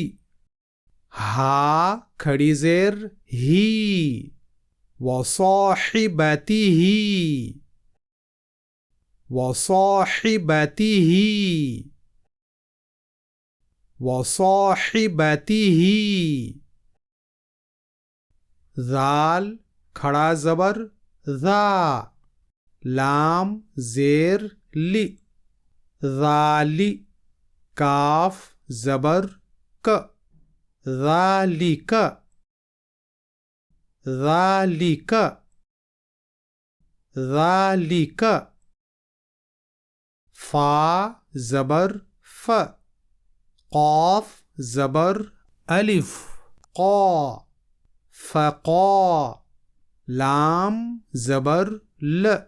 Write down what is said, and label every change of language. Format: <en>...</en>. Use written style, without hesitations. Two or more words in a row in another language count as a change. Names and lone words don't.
<ur>ہا کھڑی زیر ہی، وصاحبتہی، وصاحبتہی، وصاحبتہی. ذال کھڑا زبر ذا، لام زیر لِ، ذالِ، کاف زبر کَ ذالک ذالک ذالک فا زبر ف قاف زبر الف قا فقا لام زبر ل</ur>